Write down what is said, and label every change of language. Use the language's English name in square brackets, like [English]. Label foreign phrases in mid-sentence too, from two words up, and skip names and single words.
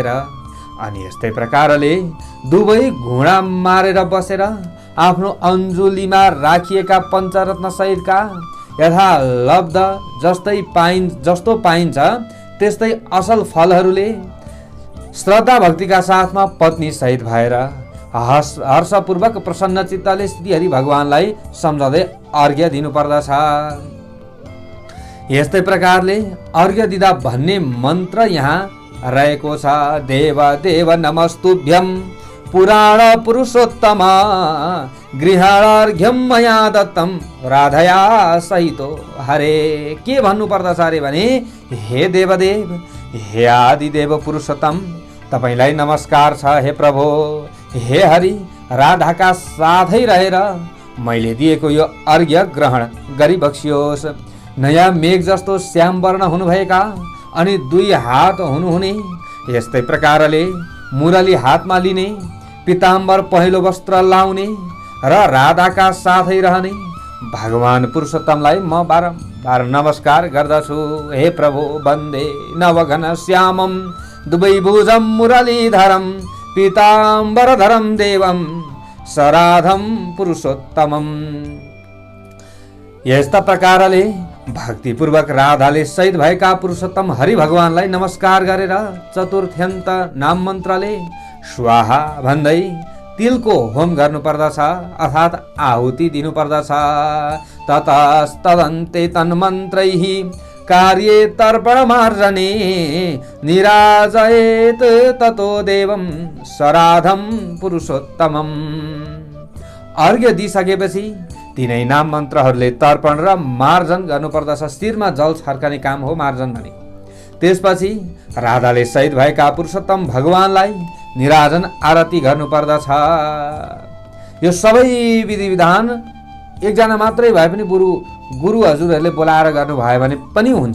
[Nepali] अनि यस्तै प्रकारले दुवै घुँडा मारेर बसेर आफ्नो अञ्जुलीमा राखिएका पञ्चरत्न सहितका यथालब्ध जस्तो पाइन्छ त्यस्तै असल फलहरूले श्रद्धा भक्तिका साथमा पत्नी सहित भएर हर्षपूर्वक प्रसन्न चित्तले श्रीहरि भगवानलाई सम्झँदै अर्घ्य दिनुपर्दछ। यस्तै प्रकारले अर्घ्य दिँदा भन्ने मन्त्र यहाँ रहेको छ। [Sanskrit] देव देव नमस्तुभ्यं पुराण पुरुषोत्तम गृहार्घ्यं मया दत्तं राधया सहितो हरे। [Nepali] के भन्नुपर्दछ अरे भने हे देवदेव, हे आदिदेव पुरुषोत्तम, तपाईलाई नमस्कार छ। हे प्रभु, हे हरि, राधाका साथै रहेर मैले दिएको यो अर्घ्य ग्रहण गरिबक्सियोस्। नयाँ मेघ जस्तो श्याम वर्ण हुनुभएका अनि 2 हात हुनुहुने, यस्तै प्रकारले मुरली हातमा लिने, पीताम्बर पहेँलो वस्त्र लाउने र राधाका साथै रहने भगवान पुरुषोत्तमलाई म बारम्बार नमस्कार गर्दछु। हे प्रभु, [Sanskrit] वन्दे नवघन श्यामं दुवैभुजं मुरलीधरं पीताम्बरधरं देवं सराधं पुरुषोत्तमं। [Nepali] यस्ता प्रकारले भक्तिपूर्वक राधाले सहित भएका पुरुषोत्तम हरि भगवानलाई नमस्कार गरेर चतुर्थ्यन्त नाम मन्त्रले स्वाहा भन्दै तिलको होम गर्नुपर्दछ अर्थात् आहुति दिनुपर्दछ। [Sanskrit] ततस्तदन्ते तन्मन्त्रैः कार्ये तर्पणमार्जने निराजयेत् ततो देवं सराधं पुरुषोत्तमम्। [Nepali] अर्घ्य दिइसकेपछि तिनै नाम मन्त्रहरूले तर्पण र मार्जन गर्नुपर्दछ। शिरमा जल छर्कने काम हो मार्जन भनेको। त्यसपछि राधाले सहित भएका पुरुषोत्तम भगवानलाई निराजन आरती गर्नुपर्दछ। यो सबै विधि विधान एकजना मात्रै भए पनि गुरु हजुरहरूले बोलाएर गर्नुभयो भने पनि हुन्छ।